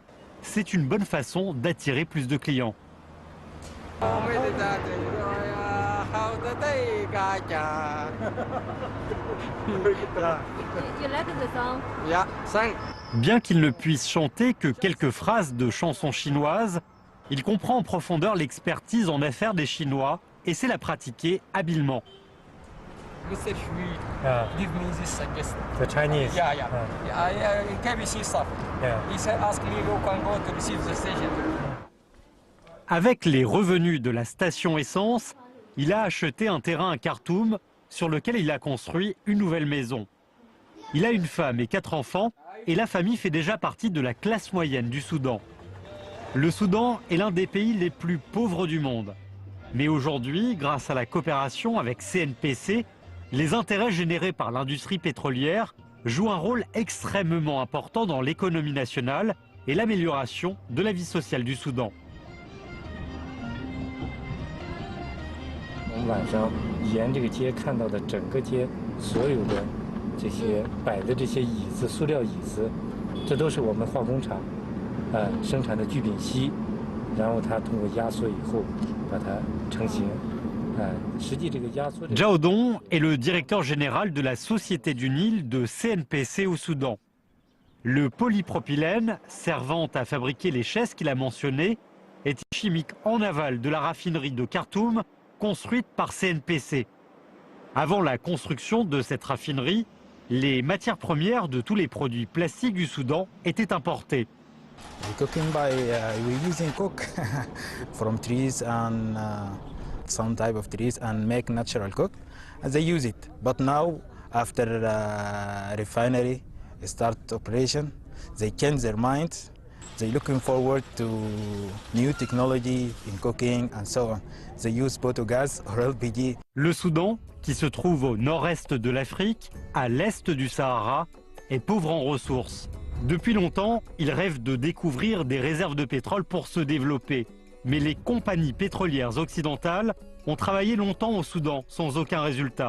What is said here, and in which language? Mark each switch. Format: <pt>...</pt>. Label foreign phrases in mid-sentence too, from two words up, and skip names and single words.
<fr>C'est une bonne façon d'attirer plus de clients. Bien qu'il ne puisse chanter que quelques phrases de chansons chinoises, il comprend en profondeur l'expertise en affaires des Chinois et sait la pratiquer habilement.</fr> <en>Give me this The Chinese. He said, ask me, you can go to receive the station.</en> <fr>Avec les revenus de la station essence, il a acheté un terrain à Khartoum sur lequel il a construit une nouvelle maison. Il a une femme et 4 enfants et la famille fait déjà partie de la classe moyenne du Soudan. Le Soudan est l'un des pays les plus pauvres du monde. Mais aujourd'hui, grâce à la coopération avec CNPC, les intérêts générés par l'industrie pétrolière jouent un rôle extrêmement important dans l'économie nationale et l'amélioration de la vie sociale du Soudan.</fr> <zh>我们晚上沿这个街看到的整个街所有的这些摆的这些椅子、塑料椅子，这都是我们化工厂生产的聚丙烯，然后它通过压缩以后把它成型。实际这个压缩。</zh> <fr>Zhao Dong est le directeur général de la Société du Nil de CNPC au Soudan. Le polypropylène, servant à fabriquer les chaises qu'il a mentionnées, est chimique en aval de la raffinerie de Khartoum, construite par CNPC. Avant la construction de cette raffinerie, les matières premières de tous les produits plastiques du Soudan étaient importées.</fr> <en>We're using coke from trees and some type of trees and make natural coke, and they use it. But now, after refinery start operation, they change their minds They're looking forward to new technology in cooking and so on. They use biogas or LPG.</en> <fr>Le Soudan, qui se trouve au nord-est de l'Afrique, à l'est du Sahara, est pauvre en ressources. Depuis longtemps, il rêve de découvrir des réserves de pétrole pour se développer. Mais les compagnies pétrolières occidentales ont travaillé longtemps au Soudan sans aucun résultat.</fr>